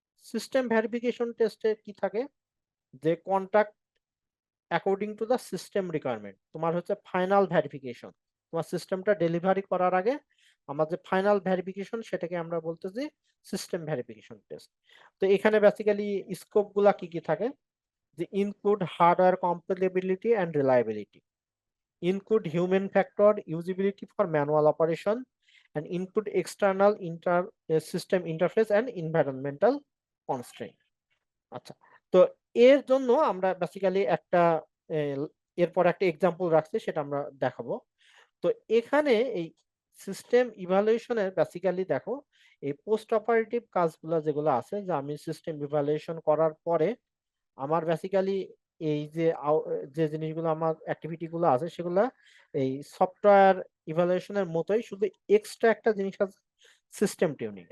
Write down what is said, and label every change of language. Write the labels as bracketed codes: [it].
[bn] System verification টেস্টে কি থাকে? যে [en] contact according to the system requirement, [bn] তোমার হচ্ছে ফাইনাল ভেরিফিকেশন। তোমার সিস্টেমটা ডেলিভারি করার আগে আমার যে ফাইনাল ভেরিফিকেশন, সেটাকে আমরা বলতেছি সিস্টেম ভেরিফিকেশন টেস্ট। তো এখানে বেসিক্যালি স্কোপ গুলা কি কি থাকে? [en] যে include hardware compatibility and reliability, include human factor, usability for manual operation, and include external system interface and environmental constraint. [bn] আচ্ছা, তো এর জন্য আমরা বেসিক্যালি একটা আহ, এরপর একটা এক্সাম্পল রাখছি, সেটা আমরা দেখাবো। তো এখানে এই সিস্টেম ইভালুয়েশনের বেসিক্যালি দেখো, এই পোস্ট অপারেটিভ কাজগুলো যেগুলো আছে, যে আমি সিস্টেম ইভালুয়েশন করার পরে আমার বেসিক্যালি এই যে যে জিনিসগুলো আমার অ্যাক্টিভিটি গুলো আছে, সেগুলো এই সফটওয়্যার ইভালুয়েশনের মতোই, শুধু এক্সট্রা একটা জিনিস আছে, সিস্টেম টিউনিং।